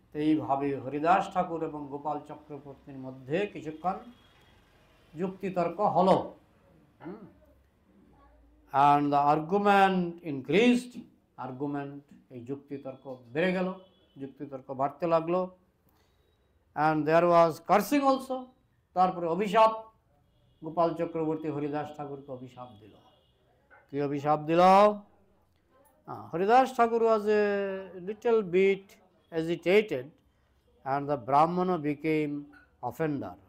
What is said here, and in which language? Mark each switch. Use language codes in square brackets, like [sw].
[bn] এইভাবে হরিদাস ঠাকুর এবং গোপাল চক্রবর্তীর মধ্যে কিছুক্ষণ যুক্তিতর্ক হলো, [en] and the argument increased, [bn] এই যুক্তিতর্ক বেড়ে গেল, যুক্তিতর্ক বাড়তে লাগলো। [en] and there was cursing also, [bn] তারপরে অভিশাপ। গোপাল চক্রবর্তী হরিদাস ঠাকুরকে অভিশাপ দিল। কি অভিশাপ দিল? [en] Haridas Thakur was a little bit agitated and the Brahmana became offender.